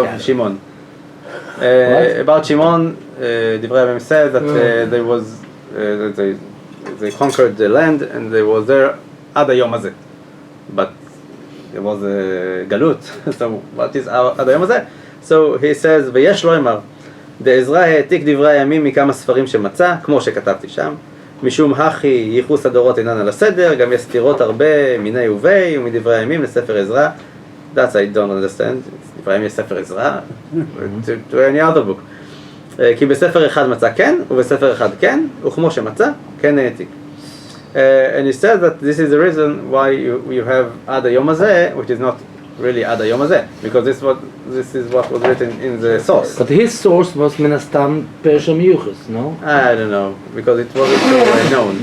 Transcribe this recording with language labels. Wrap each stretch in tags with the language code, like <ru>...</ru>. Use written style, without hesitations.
<en>of guy. Shimon. What? About Shimon, Divrei Yamim said that there was they conquered the land and they was there ad hayom hazeh. But there was a galut. So what is ad hayom hazeh?</en> <he>So he says, ויש לו אמר, דעזרא העתיק דברי הימים מכמה ספרים שמצא, כמו שכתבתי שם, משום הכי ייחוס הדורות אינן על הסדר, גם יש סתירות הרבה מיני ובי ומדברי הימים לספר עזרא.</he> <en>That's I don't understand.</en> <he>דברי הימים יש ספר עזרא,</he> <en>to any other book.</en> <he>כי בספר אחד מצא כן, ובספר אחד כן, וכמו שמצא, כן העתיק.</he> <en>And he said that this is the reason why you have עד היום הזה, which is not really עד היום הזה, because this is what was written in the source. But his source was</en> <he>מן הסתם פרש המיוחס,</he> <en>no? I don't know, because it wasn't so known.</en>